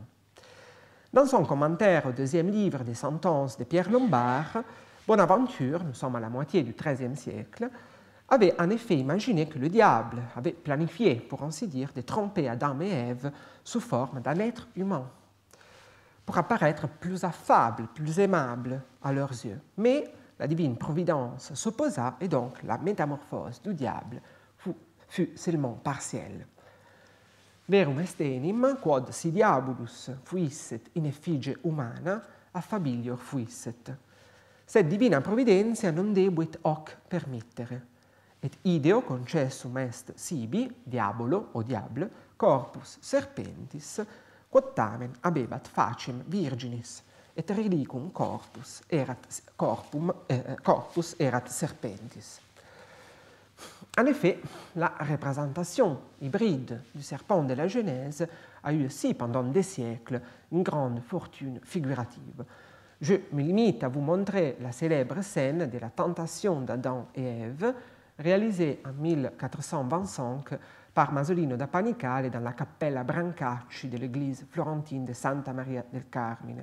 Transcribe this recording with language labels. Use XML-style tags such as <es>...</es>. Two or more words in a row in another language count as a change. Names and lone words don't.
<fr>Dans son commentaire au 2e livre des sentences de Pierre Lombard, Bonaventure, nous sommes à la moitié du XIIIe siècle, avait en effet imaginé que le diable avait planifié, pour ainsi dire, de tromper Adam et Ève sous forme d'un être humain, pour apparaître plus affable, plus aimable à leurs yeux. Mais la divine providence s'opposa et donc la métamorphose du diable fut seulement partielle.</fr> <la>Verum est enim, quod si diabolus fuisset in effigie humana, affabilior fuisset. Sed divina providentia non debuit hoc permittere. Et ideo concessum est sibi, diabolo o diable, corpus serpentis, quod tamen abebat facem virginis, et relicum corpus erat serpentis.</la> <fr>En effet, la représentation hybride du serpent de la Genèse a eu aussi pendant des siècles une grande fortune figurative. Je me limite à vous montrer la célèbre scène de la tentation d'Adam et Ève, réalisée en 1425 par Masolino da Panicale dans la Cappella Brancacci de l'église florentine de Santa Maria del Carmine.</fr>